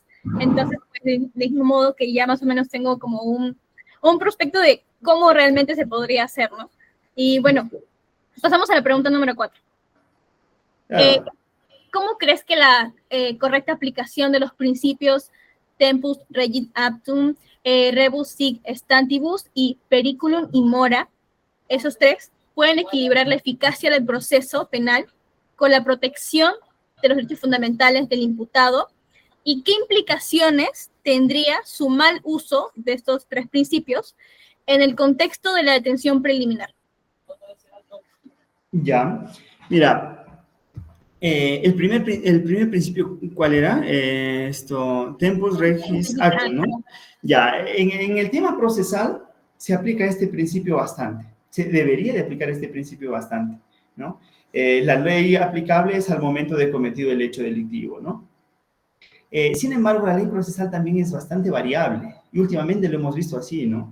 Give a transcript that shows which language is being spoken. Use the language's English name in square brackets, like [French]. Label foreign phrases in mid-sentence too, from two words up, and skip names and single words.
[Spanish] Entonces, pues, de mismo modo que ya más o menos tengo como un prospecto de cómo realmente se podría hacer, ¿no? Y bueno, pasamos a la pregunta número 4. Claro. ¿Cómo crees que la correcta aplicación de los principios [Latin] tempus regit actum, rebus sic stantibus [Spanish] y [Latin] periculum in mora, [Spanish] esos tres, pueden equilibrar la eficacia del proceso penal con la protección de los derechos fundamentales del imputado? ¿Y qué implicaciones tendría su mal uso de estos tres principios en el contexto de la detención preliminar? Ya, mira, el primer principio, ¿cuál era? [Latin] Tempus regis actum, [Spanish] ¿no? Ya, en el tema procesal se aplica este principio bastante, se debería de aplicar este principio bastante, ¿no? La ley aplicable es al momento de cometido el hecho delictivo, ¿no? Sin embargo, la ley procesal también es bastante variable y últimamente lo hemos visto así, ¿no?